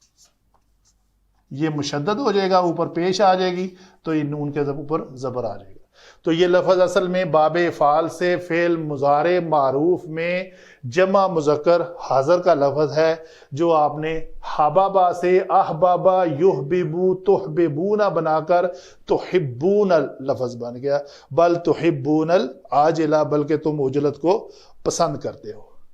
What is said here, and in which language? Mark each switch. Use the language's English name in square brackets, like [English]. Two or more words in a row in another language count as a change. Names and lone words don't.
[Urdu] یہ مشدد ہو جائے گا, اوپر پیش آ جائے گی تو یہ نون کے اوپر زبر آ جائے گا. تو یہ لفظ اصل میں باب افعال سے فعل مضارع معروف میں جمع مذکر حاضر کا لفظ ہے، جو آپ نے حبابا سے احبابا یحببو تحببون بنا کر تحبون لفظ بن گیا، [Arabic] بل تحبون العاجلہ، [Urdu] بلکہ تم عجلت کو پسند کرتے ہو۔